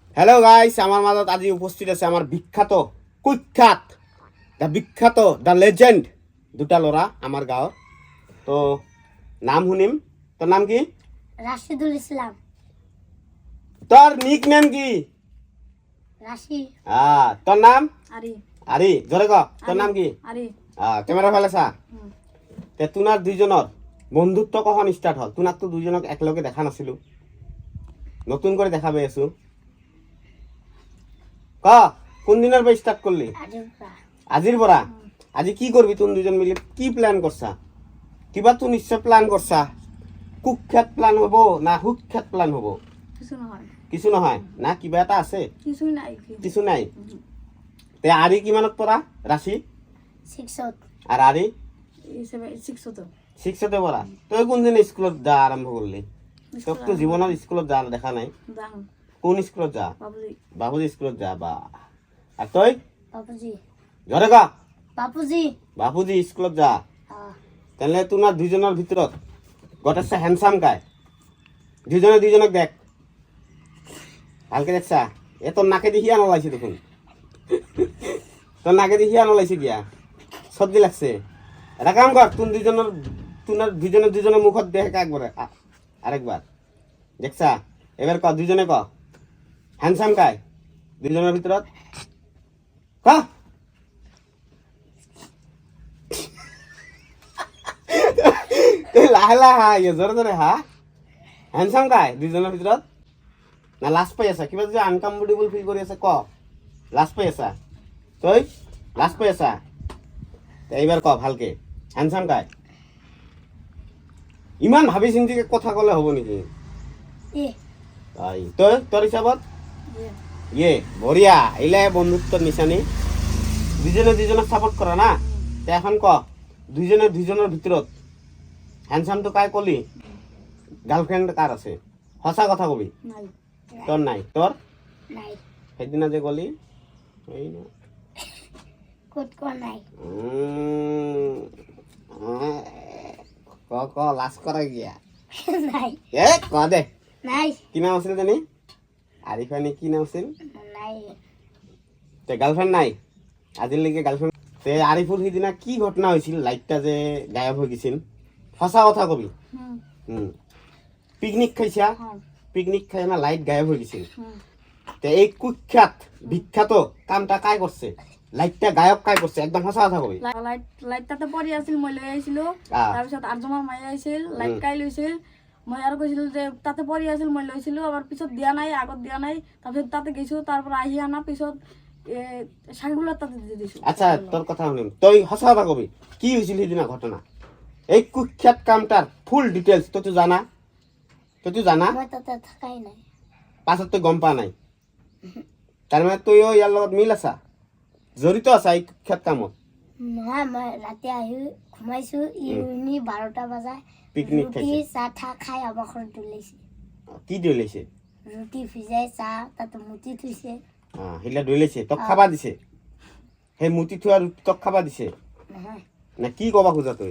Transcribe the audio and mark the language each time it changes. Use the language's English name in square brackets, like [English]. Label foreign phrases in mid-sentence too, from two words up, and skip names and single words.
[Assamese] হ্যালো গাইস, আমার মাঝত আজি উপস্থিত আছে আমার কুখ্যাত [English] the legend [Assamese] দুটা লৰা আমার গাঁৱৰ। [Bangla] তো নাম শুনিম। তোর নাম কি? রাশিদুল ইসলাম। তোর [English] nick name [Bangla] কি? রাশি। তোর নাম? আরি। আরি, জোরে ক। তোর নাম কি? আরি। ক্যামেরা ফেলে চা। তে তুনার দুইজনের বন্ধুত্ব কখন স্টার্ট হল? তুনার তো দুইজনক একলগে দেখা নাছিলো, নতুন করে দেখা পাই আছো। ক কোন দিনের পৰা স্টার্ট করলি? আজির পৰা। আজি কি করবি তুন দুজন মিলে? কি প্ল্যান করছা? কিবা তো নিশ্চয় প্ল্যান করছা। কুখ্যাত প্ল্যান হব না সুখ্যাত প্ল্যান হব? [Assamese] কিছু নহয় না, কিবা এটা আছে? কিছু নাই। [Bangla] তে আরি কিমানত পৰা? রাশি 6ত। আর আরি 6তে পৰা। তই কোনদিন স্কুলত যা আরম্ভ করলি? তোক তো জীবনের স্কুলত যা দেখা নাই। কোন স্কুলত যা? বাবুজি স্কুলত যা। বা আর তই? বাপুজি। জরে কা। বাপুজি স্কুলত যা। তাহলে তোমার দুইজনের ভিতৰত গটেছে হ্যান্ডসাম কায়? দুইজনক দেখ, ভালকে দেখছা? এ তোর নাকে দেখি আনলাইছে দেখুন। তোর নাকে দেখি আনলাইছে গিয়া সর্দি লাগছে। এটা কাম কর, দুইজনের মুখত দেখ একবারে, আরেকবার দেখছা? এবার ক, দুইজনে ক হ্যান্ডসাম কায় দুইজনের ভিতৰত? ক। লাহে লাহে জোরে জোরে হ্যান্ডসাম কায় দুইজনের ভিতৰত? না লাজ পাই আছা? কিবা যদি [English] uncomfortable feel [Bangla] কৰি আছে ক। লাজ পাই আছা? তই লাজ পাই আছা? [Assamese] এইবাৰ ক ভালকে, হ্যান্ডসাম কায়? ইমান ভাবি চিন্তি কথা কলে হ'ব নেকি? [Bangla] তই তোর হিসাবত বঢ়িয়া। এইলাই বন্ধুত্বর নিশানি। দুজনে সাপোর্ট করা না। তে এখন ক, দুজনের ভিতৰত হ্যান্ডসাম তো কায় কলি? গার্লফ্রেন্ড কার আছে? সঁচা কথা কবি। তোর নাই? তোর সেইদিনা যে কলি ক লাজ করা গিয়া ক দে। কি নাম আছিল জানি? আরিফা নে কি নাম আছিল? গার্লফ্রেন্ড নাই আজিলৈকে? গার্লফ্রেন্ড তে আরিফুর সিদিনা কি ঘটনা হয়েছিল? লাইটটা যে গায়ব হয়ে গেছিল, সঁচা কথা কবি। পিকনিক খাইছা? পিকনিক খাই না লাইট গায়ব হয়ে গেছিল। তে এই বিখ্যাত কামটা কাই করছে? লাইটটা গায়ব কাই করছে? একদম সঁচা কথা কবি। [Assamese] লাইটটাতে পৰি আছিল, মই লৈ আহিছিলো। তাৰপিছত আৰ্জমাৰ মায়ে আহিছিল, লাইট কাই লৈছিল। মই আৰু কৈছিলো যে তাতে পৰি আছিল, মই লৈছিলো। আবার পিছত দিয়া নাই, আগত দিয়া নাই। তাৰপিছত তাতে গেছো, তাৰ পৰা আহি আনা পিছত শাকুলার তাতে দিয়ে দিছো। [Bangla] আচ্ছা, তোর কথা শুনিম। তই সঁচা কথা কবি, কি হয়েছিল সেদিনা ঘটনা? এই কুখ্যাত কামটার [English] full details [Bangla] তো তুই জানা? পাছত তুই গম পা নাই? তার মানে তুইও ইয়ার লগত মিল আছা, জড়িত আছা এই কুখ্যাত কামত? [Assamese] নহয়, মই ৰাতি আহি ঘুমাইছো। ইউনি 12টা বজাত পিকনিক খাইছে, চাহ খাই আমাৰ ঘৰত দলিয়াইছে। কি দলিয়াইছে? ৰুটি ভিজাই চাহ তাতে মুটি থৈছে। সেইলা দলিয়াইছে, তোক খাবা দিছে? সেই মুটি থোৱা ৰুটি তোক খাবা দিছে না? কি কবা খোজা তুই?